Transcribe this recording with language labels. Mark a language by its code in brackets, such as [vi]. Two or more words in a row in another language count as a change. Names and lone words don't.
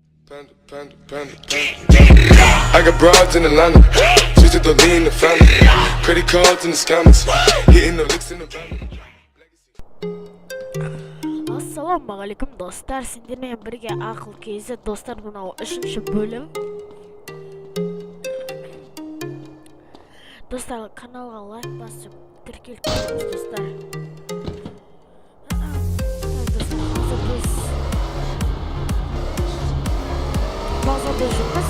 [en] Panda, panda, panda, panda. I got broads in Atlanta, just to lean the family. Credit cards in the scammers, hitting the licks in the van. [kk] Ассалаумағалейкум достар, сендермен бірге ақыл кезі достар, мынау 3-ші бөлім. Достар, каналға лайк басып, тіркеліп көріңіз достар. Достар, қазір біз базада жүрміз.